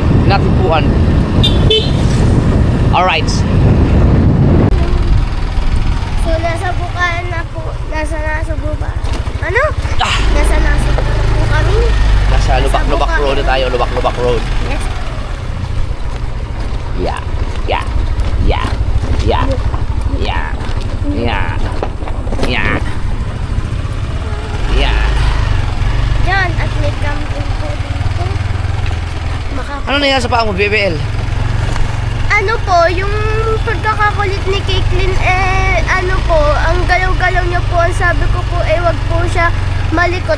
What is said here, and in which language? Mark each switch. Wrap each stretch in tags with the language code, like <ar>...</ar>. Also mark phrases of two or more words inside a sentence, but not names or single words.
<tl>Natagpuan. Alright. So, nasa bukaan na po. Nasa buba. Ano? Ah. Nasa po kami. Nasa Lubak-Lubak Road na tayo. Lubak-Lubak Road. Yes. Yeah. Yeah. Yeah. Yeah. Yeah. Yeah. Yan, at may camping po dito. Ano nangyari sa paa mo, BBL? Ano po, yung pagkakakulit ni Caitlyn, ano po, ang galaw-galaw niya po, ang sabi ko po, wag po siya malikot.</tl>